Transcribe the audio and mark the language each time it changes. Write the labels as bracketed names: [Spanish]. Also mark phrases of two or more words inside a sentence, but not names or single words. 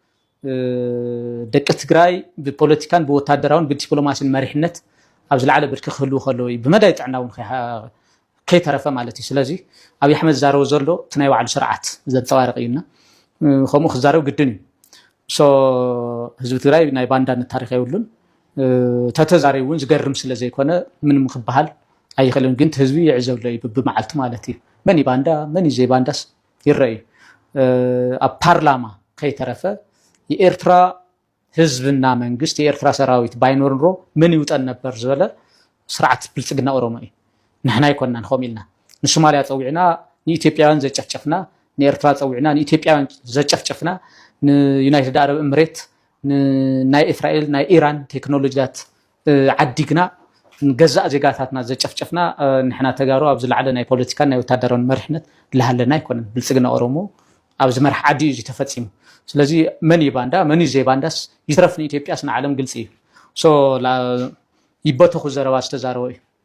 [Tigrinya] ደቂ ትግራይ ብፖለቲካን ብወታደራውን ብዲፕሎማሲን መሪሕነት ኣብ ዝለዓለ ብርኪ ክህልው ከለዉ እዩ ብመዳይ ጥዕና እውን ከይተረፈ ማለት እዩ ስለዚ ኣብይ ኣሕመድ ዝዛረቦ ዘሎ እቲ ናይ ባዕሉ ስርዓት ዘንፀባርቕ እዩና ከምኡ ክዛረብ ግድን እዩ ሶ ህዝቢ ትግራይ ናይ ባንዳነት ታሪክ የብሉን ተተዛሪቡ እውን ዝገርም ስለ ዘይኮነ ምንም ክበሃል ኣይኽእልን ግን ህዝቢ ይዕዘብሎ እዩ ብመዓልቱ ማለት እዩ መን እዩ ባንዳ መን እዩ ዘይባንዳስ ይረአዩ ኣብ ፓርላማ ከይተረፈ [Amharic] የኤርትራ ህዝብና መንግስት የኤርትራ ሰራዊት ባይኖር ኖሮ ምን ይውጠን ነበር [Tigrinya] ዝበለ ስርዓት ብልፅግና ኦሮሞ እዩ ንሕና ይኮናን ከምኡ ኢልና ንሶማልያ ፀዊዕና ንኢትዮጵያውያን ዘጨፍጨፍና ንኤርትራ ፀዊዕና ንኢትዮጵያውያን ዘጨፍጨፍና ንዩናይትድ አረብ ኤምሬት ናይ እስራኤል ናይ ኢራን ቴክኖሎጂታት ዓዲግና ንገዛእ ዜጋታትና ዘጨፍጨፍና ንሕና ተጋሩ ኣብ ዝለዓለ ናይ ፖለቲካን ናይ ወታደራውን መሪሕነት ዝሃለና ኣይኮነን ብልፅግና ኦሮሞ ኣብ ዝመርሕ ዓዲ እዩ ተፈፂሙ ስለዚ መን እዩ ባንዳ መን እዩ ዘይባንዳስ ይትረፍ ንኢትዮጵያስ ንዓለም ግልፂ እዩ ሶ ይበተኹ ዘረባ ዝተዛረበ እዩ